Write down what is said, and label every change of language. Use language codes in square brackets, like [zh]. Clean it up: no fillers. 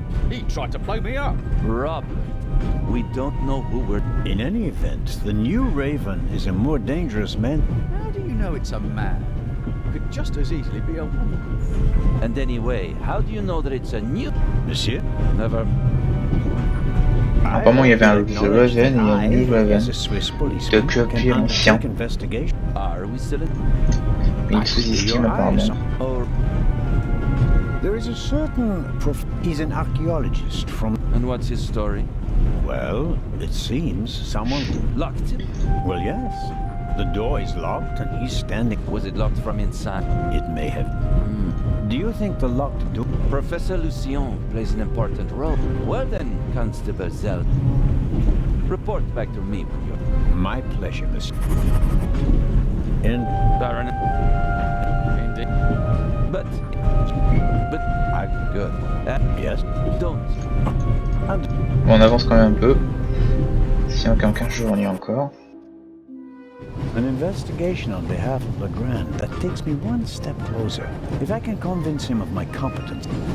[en] He tried to blow me up. Robert, we don't know who we're... In any event, the new Raven is a more dangerous man. How do you know it's a man? It could just as easily be a woman. And anyway, how do you know that it's a new... Monsieur? Never... [fr] Apparemment il y avait un The Raven et un New Raven. De copier l'ancien. [en] Are we still in... [fr] Mais il sous-estime apparemment. [en] Or... There is a certain he's an archaeologist from... And what's his story? Well, it seems someone... Locked him? Well, yes. The door is locked and he's standing... Was it locked from inside? It may have... Do you think the locked door... Professor Lucien plays an important role. Well then, Constable Zell. Report back to me when you're... My pleasure, monsieur. And... Baron... Indeed. But... Good. Yes. Don't. [fr] Bon, on avance quand même un peu. Si en 15 jours on y est encore. [en] An investigation on behalf of Legrand that takes me one step closer. If I can convince him of my competence.